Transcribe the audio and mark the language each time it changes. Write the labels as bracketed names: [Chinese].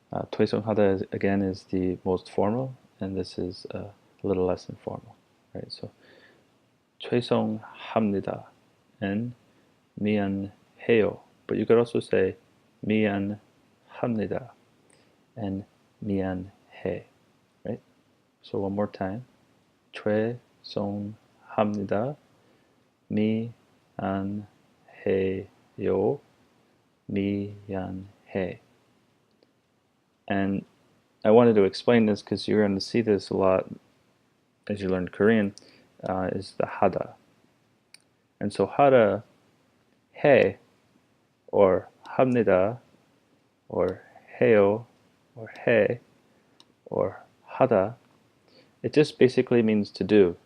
[Korean] 죄송하다 [English] again is the most formal, and this is a little less informal, right? So [Korean] 죄송합니다 [English] and [Korean] 미안해요, [English] but you could also say [Korean] 미안합니다 [English] and [Korean] 미안해, [English] right? So one more time. [Korean] 죄송합니다, 미안해요, 미안해. [English] And I wanted to explain this because you're going to see this a lot as you learn Korean, is the hada. And so hada, [Korean] 해, or 합니다, or 해요, or 해, [English] or hada, it just basically means to do.